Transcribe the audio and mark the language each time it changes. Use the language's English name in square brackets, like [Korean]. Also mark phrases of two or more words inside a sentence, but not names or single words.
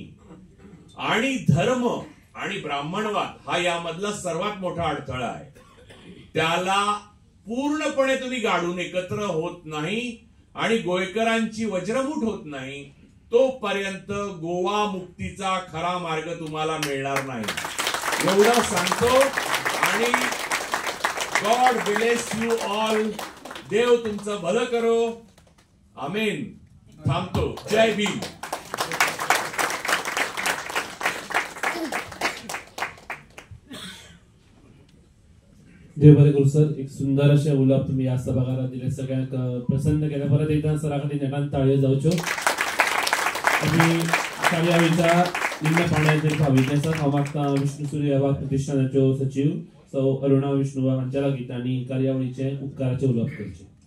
[Marathi] आणि धर्म आणि ब्राह्मणवाद हा यामधला सर्वात मोठा अडथळा आहे. त्याला पूर्णपणे तुम्ही गाडून एकत्र होत नाही आणि गोयकरांची वज्रमूठ होत नाही तोपर्यंत गोवा मुक्तीचा खरा मार्ग तुम्हाला मिळणार नाही. एवढं सांगतो आणि [English] God bless you all. [Marathi] देव तुमचं भलं करो. आमेन. थांबतो. जय भीम. [Konkani] देव बरे करू सर. एक सुंदर असे उलाप तुम्ही या सभागारात दिले, सगळ्यांक प्रसन्न केल्या. परत एकदा सरा खातीर नेटान ताळयो जावच्यो. आमी कार्यावळीच्या निम्न पावण्याचेर पाविल्ले आसात. हांव मागता विष्णू सूर्य प्रतिष्ठानाच्यो सचिव सौ अरुणा विष्णुवा हांच्या लागीं तांणी कार्यावळीचे उपकाराचे उलोवप करचे.